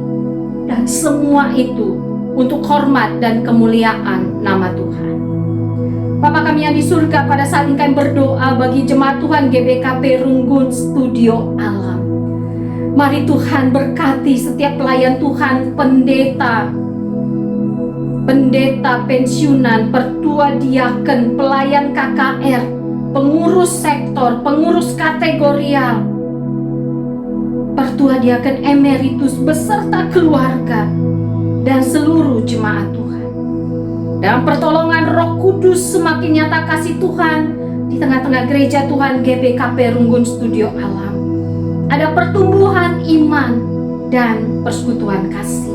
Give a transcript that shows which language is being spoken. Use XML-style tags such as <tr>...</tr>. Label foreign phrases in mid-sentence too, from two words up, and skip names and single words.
<id>Dan semua itu untuk hormat dan kemuliaan nama Tuhan. Bapa kami yang di surga, pada saat ini kami berdoa bagi jemaat Tuhan GBKP Runggun Studio Alam. Mari Tuhan berkati setiap pelayan Tuhan, pendeta pensiunan, pertua diaken, pelayan KKR, pengurus sektor, pengurus kategorial, pertua diaken emeritus beserta keluarga dan seluruh jemaat Tuhan. Dalam pertolongan Roh Kudus semakin nyata kasih Tuhan di tengah-tengah gereja Tuhan GBKP Runggun Studio Alam. Ada pertumbuhan iman dan persekutuan kasih.</id>